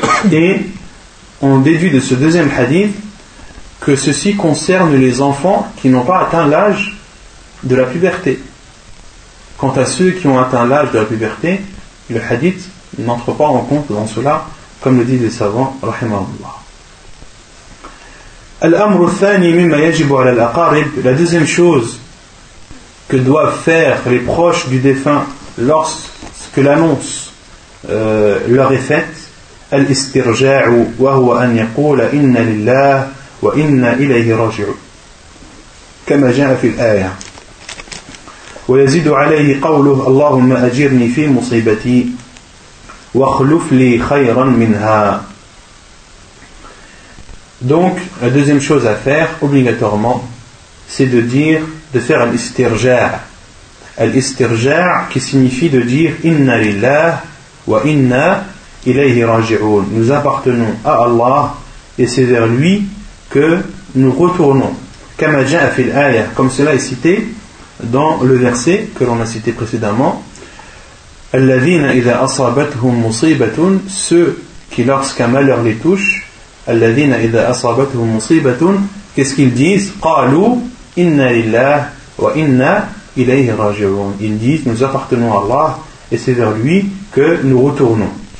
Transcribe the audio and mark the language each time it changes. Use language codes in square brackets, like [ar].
[fr] Et on déduit de ce deuxième hadith que ceci concerne les enfants qui n'ont pas atteint l'âge de la puberté. Quant à ceux qui ont atteint l'âge de la puberté, le hadith n'entre pas en compte dans cela, comme le disent les savants, rahimahullah. [ar] الأمر الثاني مما يجب على الأقارب, [fr] la deuxième chose que doivent faire les proches du défunt lorsque l'annonce leur est faite, [ar] الاسترجاع وهو أن يقول إن لله وإن إليه راجع كما جاء في الآية ويزيد عليه قوله اللهم أجرني في مصيبتي واخلف لي خيرا منها. [fr] Donc, la deuxième chose à faire, obligatoirement, c'est de dire, de faire al-istirja', al-istirja', qui signifie de dire « [ar] Inna lillah wa inna ilayhi raji'un [fr] » « Nous appartenons à Allah et c'est vers lui que nous retournons » « [ar] Kama ja'a fil ayah [fr] » comme cela est cité dans le verset que l'on a cité précédemment « [ar] Alladhina idha asabathum musibatun [fr] » ceux qui lorsqu'un malheur les touche, [ar] الذين إذا أصابتهم مصيبة [fr] qu'est-ce qu'ils disent? [ar] قالوا إنا لله وإنا إليه راجعون. [fr] Ils disent nous appartenons à Allah et c'est vers lui que nous retournons.